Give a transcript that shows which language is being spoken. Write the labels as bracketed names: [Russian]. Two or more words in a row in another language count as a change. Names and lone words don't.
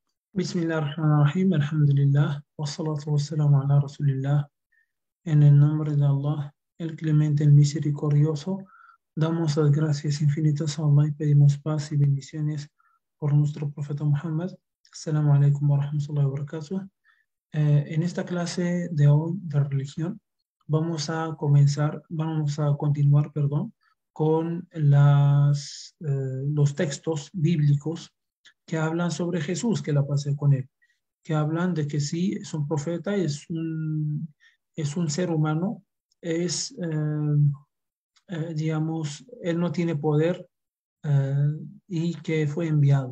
[Arabic] بسم الله الرحمن الرحيم، الحمد لله، والصلاة والسلام على رسول الله. [Spanish] En el nombre de Allah, el clemente, el misericordioso, damos las gracias infinitas a Allah y pedimos paz y bendiciones por nuestro profeta Muhammad. [Arabic] السلام عليكم ورحمة الله وبركاته. [Spanish] En esta clase de hoy de religión vamos a continuar, perdón, con los textos bíblicos que hablan sobre Jesús, que la pasé con él, que hablan de que sí, es un profeta, es un ser humano, digamos, él no tiene poder eh, y que fue enviado.